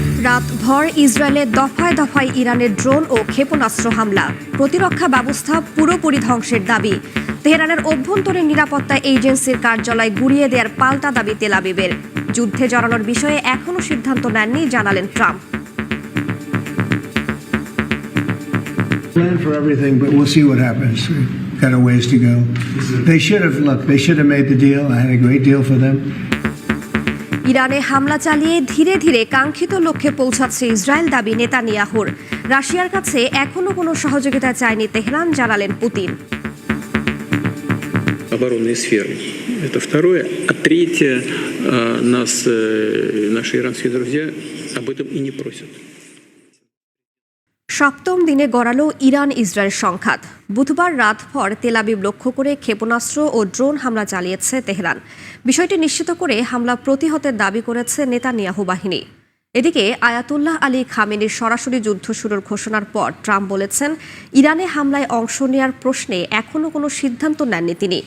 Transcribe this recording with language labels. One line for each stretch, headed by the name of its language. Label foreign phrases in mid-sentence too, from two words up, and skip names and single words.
Bangla: রাতভর ইসরায়েলে দফায় দফায় ইরানের ড্রোন ও ক্ষেপণাস্ত্র হামলা, প্রতিরক্ষা ব্যবস্থা পুরোপুরি ধ্বংসের দাবি। তেহরানের অভ্যন্তরীণ নিরাপত্তা এজেন্সির কার্যালয় গুড়িয়ে দেওয়ার পাল্টা দাবি তেল আবিবের। যুদ্ধে জড়ানোর বিষয়ে এখনও সিদ্ধান্ত নেননি জানালেন ট্রাম্প।
English: Plan for everything, but we'll see what happens. Got a ways to go. They should have made the deal. I had a great deal for them.
Bangla: ইরানে হামলা চালিয়ে ধীরে ধীরে কাঙ্ক্ষিত লক্ষ্যে পৌঁছাচ্ছে ইসরায়েল, দাবি নেতানিয়াহুর। রাশিয়ার কাছে এখনও কোনো সহযোগিতা চায়নি তেহরান, জানালেন পুতিন।
Russian: Оборонной сферы. Это второе. А третье, наши иранские друзья об этом и не просят.
Bangla: সপ্তম দিনে গড়ালো ইরান ইসরায়েল সংঘাত। বুধবার রাতভর তেল আবিব লক্ষ্য করে ক্ষেপণাস্ত্র ও ড্রোন হামলা চালিয়েছে তেহরান। বিষয়টি নিশ্চিত করে হামলা প্রতিহতের দাবি করেছে নেতানিয়াহু বাহিনী। এদিকে আয়াতুল্লাহ আলী খামেনির সরাসরি যুদ্ধ শুরুর ঘোষণার পর ট্রাম্প বলেছেন, ইরানে হামলায় অংশ নেওয়ার প্রশ্নে এখনও কোনো সিদ্ধান্ত নেননি তিনি।